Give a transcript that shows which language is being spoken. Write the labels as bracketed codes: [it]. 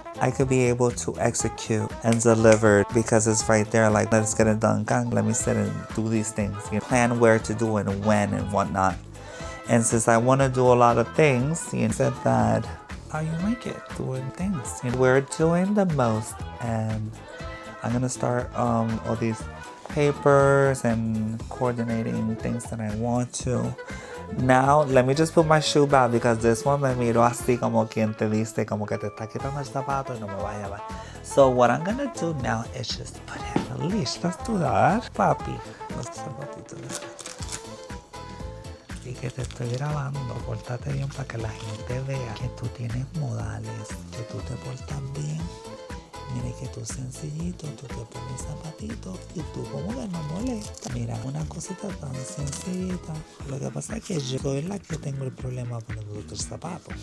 [en] I could be able to execute and deliver because it's right there, like, let's get it done, gang, let me sit and do these things, plan where to do it and when and whatnot. And since I want to do a lot of things, said that how you make it doing things. We're doing the most, and I'm gonna start all these papers and coordinating things that I want to. Now, let me just put my shoe back because this one [es] me miro así como quien te dice como que te está quitando el zapato y no me va a llevar. [en] So what I'm gonna do now is just put in a leash. Let's do that, papi. [es] Los zapatitos. Y que te estoy grabando, pórtate bien para que la gente vea que tú tienes modales, que tú te portas bien. Mira que tú sencillito, tú te pones zapatitos y tú como que no molestas. Mira, una cosita tan sencillita. Lo que pasa es que yo soy la que tengo el problema poniendo el zapato.